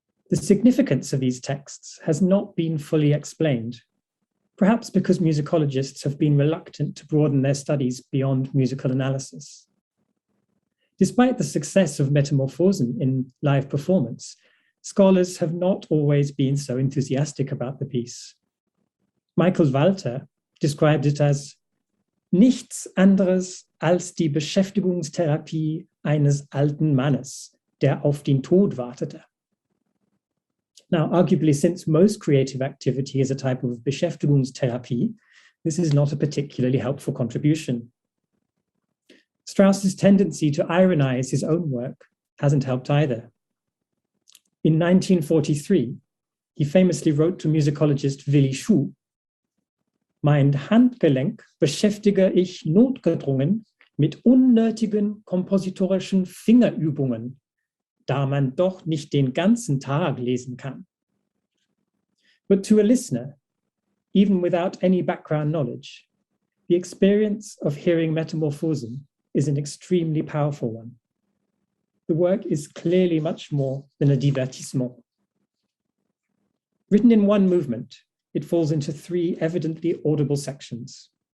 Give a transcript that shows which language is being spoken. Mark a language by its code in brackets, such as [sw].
[en] The significance of these texts has not been fully explained, perhaps because musicologists have been reluctant to broaden their studies beyond musical analysis. Despite the success of Metamorphosen in live performance, scholars have not always been so enthusiastic about the piece. [de] Michael Walter [en] described it as [de] nichts anderes als die Beschäftigungstherapie eines alten Mannes, der auf den Tod wartete. [en] Now, arguably, since most creative activity is a type of Beschäftigungstherapie, this is not a particularly helpful contribution. Strauss's tendency to ironize his own work hasn't helped either. In 1943, he famously wrote to musicologist Willi Schuh, [de] "Mein Handgelenk beschäftige ich notgedrungen mit unnötigen kompositorischen Fingerübungen, da man doch nicht den ganzen Tag lesen kann." [en] But to a listener, even without any background knowledge, the experience of hearing Metamorphosen is an extremely powerful one. The work is clearly much more than a divertissement. Written in one movement, it falls into 3 evidently audible sections.